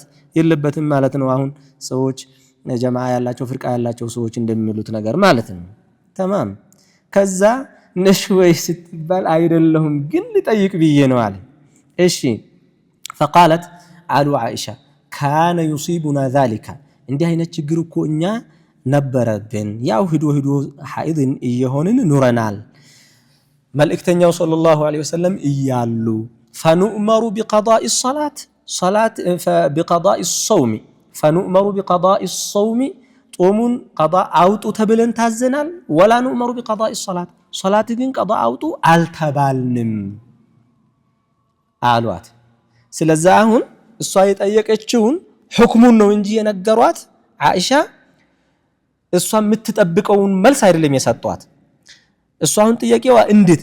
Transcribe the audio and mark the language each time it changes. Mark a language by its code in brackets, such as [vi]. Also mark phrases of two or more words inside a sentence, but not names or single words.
[am] የለበትም ማለት ነው አሁን ሰዎች ጀማዓ ያላቸው ፍርቃ ያላቸው ሰዎች እንደሚሉት ነገር ማለት ነው ተማም ከዛ ነሽ ወይ ስትባል አይደለሁም ግን ልጠይቅ ብዬ ነው አለ እሺ فقالت አሉ ዓኢሻ ካነ [ar] يصيبنا ذلك [am] እንዲህ አይነት ችግር እኮ እኛ ነበረብን ያው ሂዶ ሐኢድን እየሆንን ኑረናል መልእክተኛው [ar] صلى الله عليه وسلم [am] እያሉ [ar] فنؤمر بقضاء الصلاة بقضاء الصوم [am] فنؤمر بقضاء الصوم ጦሙን ቀዳ አውጡ ተብለን ታዘናል [ar] ولا نؤمر بقضاء الصلاة [am] ሶላት ግን ቀዳ አውጡ አልተባልንም አሏት ስለዚህ አሁን እሷ የጠየቀችውን ሁክሙን ነው እንጂ የነገሯት ዓኢሻ እሷ የምትጠብቀውን መልስ አይደለም የሰጧት እሷ አሁን ጥያቄዋ እንዴት